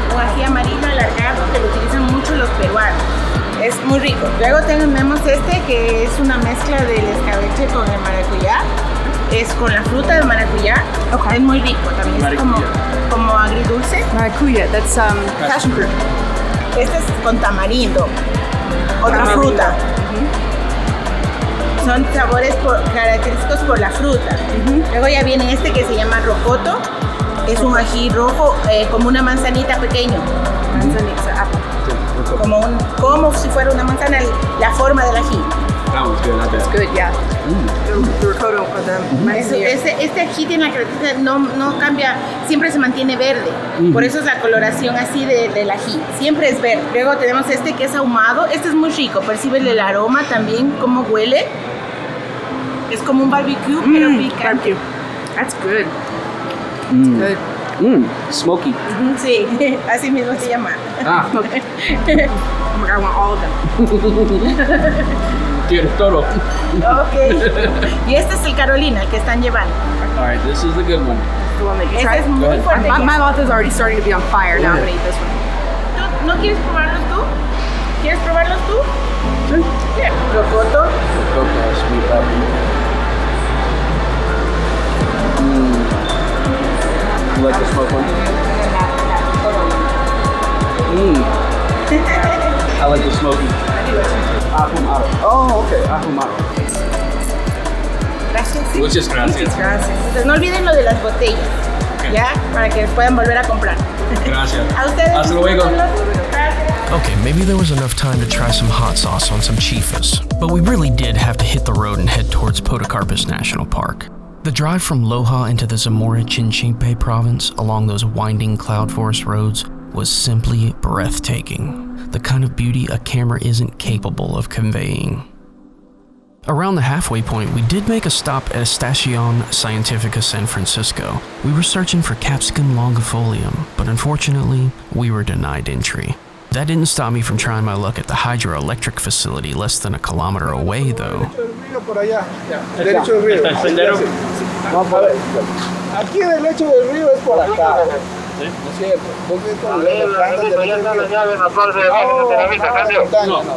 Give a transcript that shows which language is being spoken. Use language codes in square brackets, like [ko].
[es] O ají amarillo alargado que lo utilizan mucho los peruanos. Es muy rico. Luego tenemos que es una mezcla del escabeche con el maracuyá. Es con la fruta de maracuyá. Okay. Es muy rico también. Es como agridulce. [en] Maracuya, that's passion fruit. [es] Este es con tamarindo. Otra fruta. Son sabores característicos por la fruta. Luego ya viene que se llama rocoto. Es un ají rojo como una manzanita pequeño. [en] Manzanita, apple. [es] Como si fuera una manzana, la forma del ají. [en] That one's good, I bet. It's good, yeah. The ricotta for them. [es] Este ají tiene la característica, no cambia, siempre se mantiene verde. Por eso es la coloración así del ají. Siempre es verde. Luego tenemos que es ahumado. Este es muy rico. Perciben el aroma también, cómo huele. Es como un barbecue, pero picante. [en] Barbecue. That's good. Good. Smoky. [es] Sí, así mismo se llama. Ah. [en] Oh my God, I want all of them. [es] Quieres todo. Ok. Y este es el Carolina, el que están llevando. [en] All right, this is the good one. The one that you [es] Este [en] tried. [es] es muy fuerte. [en] My mouth is already starting to be on fire. Now I'm gonna eat this one. [es] ¿Tú no quieres probarlos tú? ¿Quieres probarlos tú? Sí. Rocoto. [en] Sweet puppy. You like the smoke one? I like the smoky. Ahumado. Oh, okay. Ahumado. [es] Gracias. Muchas gracias. Gracias. Entonces no olviden lo de las botellas. Okay. ¿Ya? Para que puedan volver a comprar. Gracias. A ustedes. Hasta luego. Gracias. [en] Okay, maybe there was enough time to try some hot sauce on some chifas, but we really did have to hit the road and head towards Podocarpus National Park. The drive from Loja into the Zamora Chinchipe province along those winding cloud forest roads was simply breathtaking, the kind of beauty a camera isn't capable of conveying. Around the halfway point, we did make a stop at Estacion Scientifica San Francisco. We were searching for Capsicum longifolium, but unfortunately, we were denied entry. That didn't stop me from trying my luck at the hydroelectric facility less than a kilometer away, though. [es] Por allá, derecho del río. ¿El sendero? Vamos a ver. Aquí derecho del río es por acá. ¿Sí? ¿No es cierto? ¿Dónde están las plantas del río?